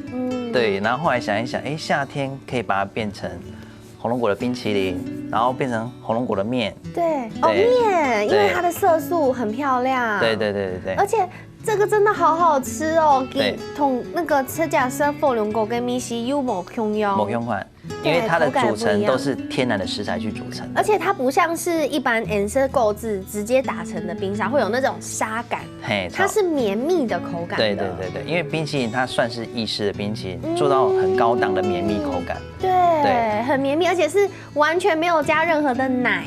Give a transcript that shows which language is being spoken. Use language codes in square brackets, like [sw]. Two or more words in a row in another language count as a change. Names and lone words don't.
[zh] 對，然後後來想一想，夏天可以把它變成紅龍果的冰淇淋，然後變成紅龍果的麵。對，麵，因為它的色素很漂亮。對，而且這個真的好好吃哦，同那個吃假設火龍果跟米西又冇相用。冇相關，因為它的組成都是天然的食材去組成。而且它不像是一般顏色購置直接打成的冰沙，會有那種沙感。它是綿密的口感。對，因為冰淇淋它算是意式的冰淇淋，做到很高檔的綿密口感。對，很綿密，而且是完全沒有加任何的奶。